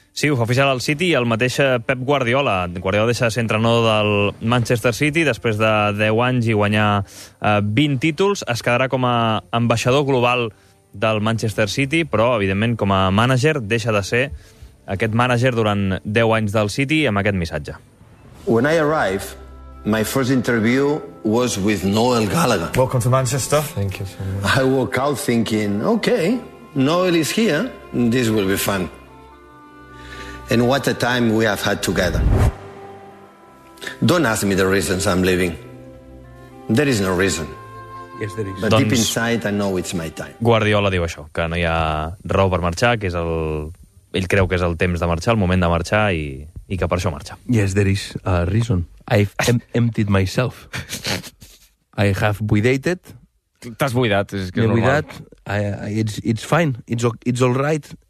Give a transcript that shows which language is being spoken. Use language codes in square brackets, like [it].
[ca] Sí, ho fa oficial al City i el mateix Pep Guardiola. Guardiola deixa de ser entrenador del Manchester City després de 10 anys i guanyar 20 títols. Es quedarà com a ambaixador global del Manchester City, però, evidentment, com a mànager, deixa de ser aquest mànager durant 10 anys del City amb aquest missatge. [en] When I arrived, my first interview was with Noel Gallagher. Welcome to Manchester. Thank you so much. I walk out thinking, okay, Noel is here, this will be fun. And what a time we have had together. Don't ask me the reasons I'm leaving. There is no reason. Yes, but deep inside, I know it's my time. [ca] Guardiola diu això, que no hi ha raó per marxar, que és ell creu que és el temps de marxar, el moment de marxar, i que per això marxa. [en] Yes, there is a reason. I've emptied myself. I have buidated. [ca] T'has buidat, és que m'he buidat. [en] It's fine. It's all right.